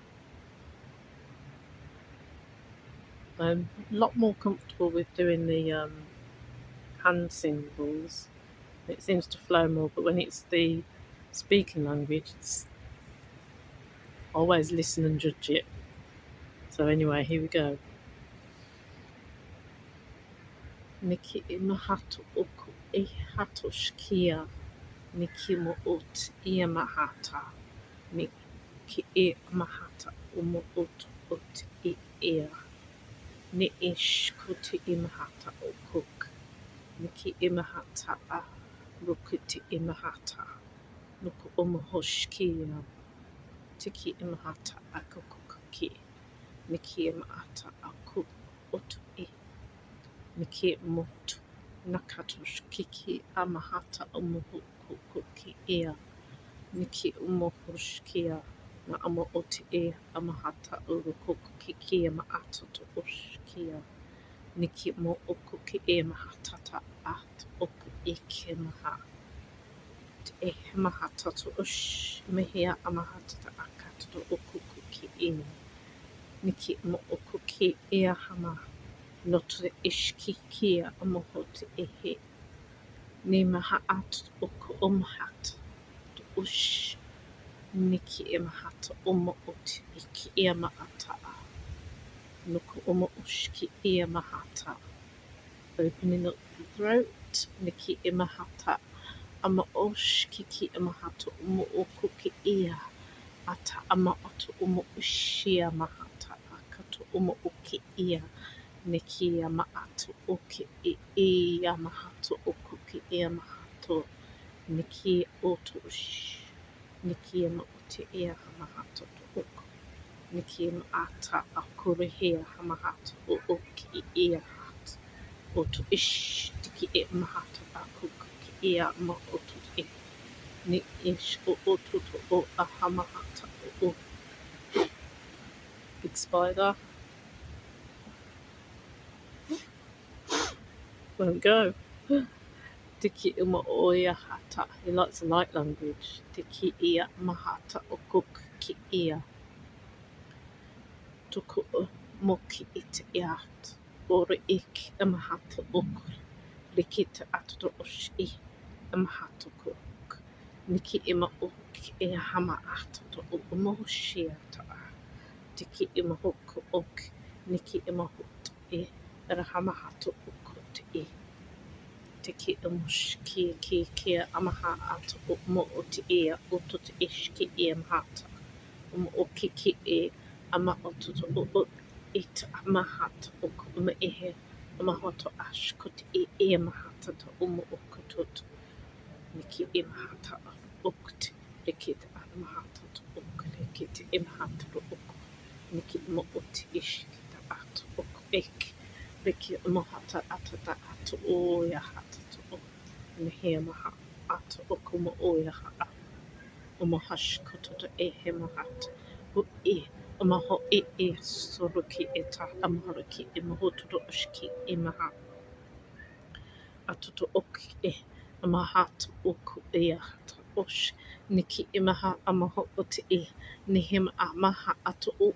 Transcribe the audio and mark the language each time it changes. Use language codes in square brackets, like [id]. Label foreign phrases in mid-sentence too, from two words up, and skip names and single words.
[en] I'm a lot more comfortable with doing the hand symbols. It seems to flow more, but when it's the speaking language, it's always listen and judge it. So anyway, here we go. Niki imahatu oku e hatoshkia. Niki mo ot ia mahata. Niki e mahata umo ot I ea. Ni ish kuti imahata okuk. Niki imahata a rukuti imahata. Nuku omohoshkia. Tiki imahata akukuki. Niki imahata aku otu I. Niki motu. Nakatosh kiki amahata omohukuki ea. Niki umohoshkia. Na amo oti e amahata urukuki kia maato to ushkia. Niki mo okuki e mahatata at oku ike maha. E mahata to ush mehia amahatata akato to okuki e. Niki mo okuki e hama. Notre ishki kia amohoti ehe. Ni maha at oku omhat. To ush. Niki e mahata omo oti iki e maata. Nuku omo ushki e mahata. Opening up the throat. Niki e mahata. Ama osh kiki imahata umo okuki ia. Ata ama atu umo ushia mahata. Akato umo uki ia. Niki ama atu uki ia mahato okuki ia mahato. Niki otu ush. Niki ama uti ia mahato to uku. Niki ama ata akure hea mahato o uki ia hat. Otu ish tiki e mahata akuki ia ma otu e. Ni ish o otu to o ahamahata o. Big spider. Won't go. Tiki uma oia hata. He likes the light language. Tiki ia mahata o kuki ia. Tuku o moki ite iat. Ore ik amahata oku. Likita atu osh I amahata kuk. Niki ima oki e hama atu to umoshia ta. Tiki ima hoku oki. Niki ima hot e. Rahama hatu ukut e. Tiki imushki ki kia amaha atu umo oti e. Utut ishki e mahata. Oki ki e. Ama otutu o it amahata oku uma ehe. Amahoto ashkut e mahata to umo okutut. Niki imahata ukti. Rikita amahata to uk. Rikita imahata to uk. Niki mo oti ishkita atu uk ek. Riki mahata atata atu oya hata to uk. Nehe maha atu uk mo oya ha. Umo hashkutu to ehe mahata. U e. Amaho e soruki eta amaharuki imahotu to ushki imaha. Atuto ok e amahat oku e hata osh niki imaha amaho oti e nihim amaha atu o